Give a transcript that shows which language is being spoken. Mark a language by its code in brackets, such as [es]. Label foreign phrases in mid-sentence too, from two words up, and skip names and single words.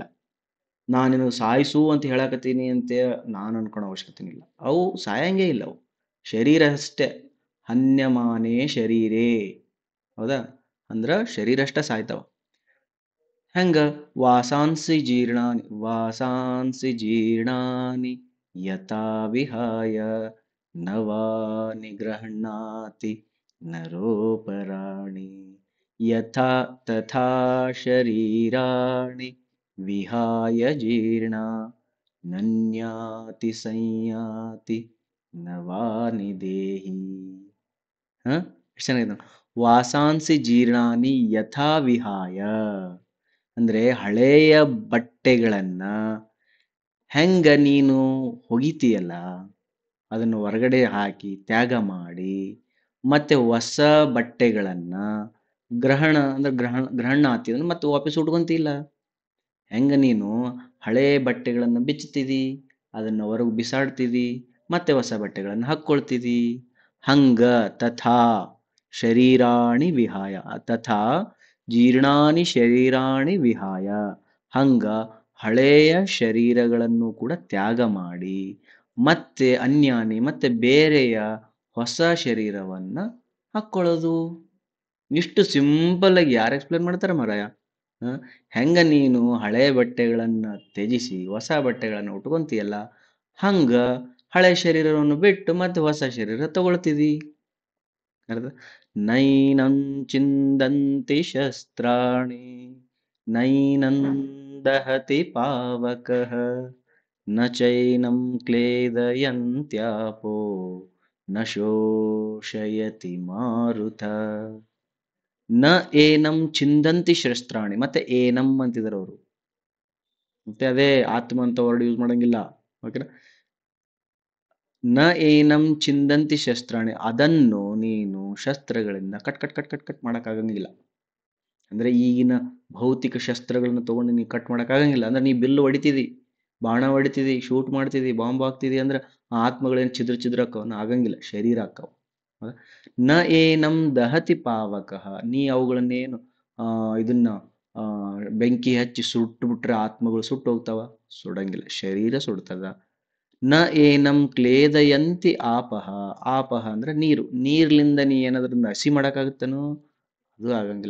[kn] ನಾನೇನು ಸಾಯಿಸು ಅಂತ ಹೇಳಕತ್ತೀನಿ ಅಂತ ನಾನು ಅನ್ಕೊಳೋ ಅವಶ್ಯಕತೆನೂ ಇಲ್ಲ. ಅವು ಸಾಯಂಗೇ ಇಲ್ಲ. ಅವು ಶರೀರ ಅಷ್ಟೇ. [sa] ಹನ್ಯಮಾನೇ ಶರೀರೇ, [kn] ಹೌದಾ, ಅಂದ್ರ ಶರೀರ ಅಷ್ಟೇ ಸಾಯ್ತಾವ. [sa] ಹೆಂಗ? ವಾಸಾಂಸಿ ಜೀರ್ಣಾನಿ ಯಥಾ ವಿಹಾಯ ನವಾನಿ ಗೃಹಣಾತಿ ನರೋಪರಾಣಿ ಯಥಾ ತಥಾ ಶರೀರಾಣಿ ವಿಹಾಯ ಜೀರ್ಣ ನನ್ಯಾತಿ ಸಂಯಾತಿ ನವಾನಿ ದೇಹಿ. [kn] ಎಷ್ಟು ಚೆನ್ನಾಗಿದೆ. [sa] ವಾಸಾಂಸಿ ಜೀರ್ಣಾನಿ ಯಥಾ ವಿಹಾಯ [kn] ಅಂದ್ರೆ ಹಳೆಯ ಬಟ್ಟೆಗಳನ್ನ ಹೆಂಗ ನೀನು ಹೊಗಿತೀಯಲ್ಲ, ಅದನ್ನು ಹೊರಗಡೆ ಹಾಕಿ ತ್ಯಾಗ ಮಾಡಿ ಮತ್ತೆ ಹೊಸ ಬಟ್ಟೆಗಳನ್ನ ಗ್ರಹಣ ಅಂದ್ರೆ ಗ್ರಹಣ ಆತಿ ಮತ್ತೆ ವಾಪಸ್ ಉಟ್ಕೊಂತಿಲ್ಲ. ಹೆಂಗ ನೀನು ಹಳೆ ಬಟ್ಟೆಗಳನ್ನ ಬಿಚ್ಚುತ್ತೀದಿ, ಅದನ್ನ ಹೊರಗೆ ಬಿಸಾಡ್ತಿದಿ, ಮತ್ತೆ ಹೊಸ ಬಟ್ಟೆಗಳನ್ನ ಹಾಕ್ಕೊಳ್ತಿದಿ. [sa] ಹಂಗ ತಥಾ ಶರೀರಾಣಿ ವಿಹಾಯ, ತಥಾ ಜೀರ್ಣಾನಿ ಶರೀರಾಣಿ ವಿಹಾಯ, [kn] ಹಂಗ ಹಳೆಯ ಶರೀರಗಳನ್ನು ಕೂಡ ತ್ಯಾಗ ಮಾಡಿ ಮತ್ತೆ ಅನ್ಯಾನಿ ಮತ್ತೆ ಬೇರೆಯ ಹೊಸ ಶರೀರವನ್ನ ಹಾಕ್ಕೊಳ್ಳೋದು. ಇಷ್ಟು ಸಿಂಪಲ್ ಆಗಿ ಯಾರು ಎಕ್ಸ್ಪ್ಲೇನ್ ಮಾಡ್ತಾರ ಮಾರಾಯ? ಹೆಂಗ ನೀನು ಹಳೆ ಬಟ್ಟೆಗಳನ್ನ ತ್ಯಜಿಸಿ ಹೊಸ ಬಟ್ಟೆಗಳನ್ನ ಉಟ್ಕೊಂತೀಯಲ್ಲ, ಹಂಗ ಹಳೆ ಶರೀರವನ್ನು ಬಿಟ್ಟು ಮತ್ತೆ ಹೊಸ ಶರೀರ ತಗೊಳ್ತಿದಿ. ಅರ್ಥ? [sa] ನೈನಂ ಚಿಂದಂತಿ ಶಸ್ತ್ರಾಣಿ ನೈನಂ ದಹತಿ ಪಾವಕಃ ನ ಚೈನಂ ಕ್ಲೇದಯಂತ್ಯಾಪೋ ನ ಶೋಷಯತಿ ಮಾರುತ. ನ ಏನಂ ಚಿಂದಂತಿ ಶಸ್ತ್ರಾಣಿ, [kn] ಮತ್ತೆ ಏನಂ ಅಂತಿದ್ದಾರೆ ಅವರು. ಮತ್ತೆ ಅದೇ ಆತ್ಮ ಅಂತ [en] word use [kn] ಮಾಡಂಗಿಲ್ಲ. ಓಕೆನಾ? [sa] ನ ಏನಂ ಚಿಂದಂತಿ ಶಸ್ತ್ರಾಣಿ, [kn] ಅದನ್ನು ನೀನು ಶಸ್ತ್ರಗಳಿಂದ [en] cut cut cut cut cut [kn] ಮಾಡಕ್ಕಾಗಂಗಿಲ್ಲ. ಅಂದ್ರೆ ಈಗಿನ ಭೌತಿಕ ಶಸ್ತ್ರಗಳನ್ನ ತಗೊಂಡು ನೀವು ಕಟ್ ಆಗಂಗಿಲ್ಲ. ಅಂದ್ರೆ ನೀ ಬಿಲ್ಲು ಹೊಡಿತಿದಿ, ಬಾಣ ಹೊಡಿತಿದಿ, ಶೂಟ್ ಮಾಡ್ತಿದಿ, ಬಾಂಬ್ ಹಾಕ್ತಿದಿ ಅಂದ್ರೆ ಆ ಆತ್ಮಗಳೇನು ಚಿದ್ರ ಚಿದ್ರ ಆಗಂಗಿಲ್ಲ, ಶರೀರ ಆಕ್ಕವ. ಹೌದಾ? [sa] ನ ಏನಂ ದಹತಿ ಪಾವಕಃ, [kn] ನೀ ಅವುಗಳನ್ನೇನು ಇದನ್ನ ಆ ಬೆಂಕಿ ಹಚ್ಚಿ ಸುಟ್ಟು ಬಿಟ್ರೆ ಆತ್ಮಗಳು ಸುಟ್ಟು ಹೋಗ್ತಾವ? ಸುಡಂಗಿಲ್ಲ, ಶರೀರ ಸುಡ್ತದ. [sa] ನ ಏನಂ ಕ್ಲೇದಯಂತಿ ಆಪಹ, [kn] ಆಪಹ ಅಂದ್ರೆ ನೀರು, ನೀರ್ಲಿಂದ ನೀ ಏನಾದ್ರಿಂದ ಹಸಿ ಮಾಡಕ್ಕಾಗುತ್ತನೋ? ಅದು ಆಗಂಗಿಲ್ಲ.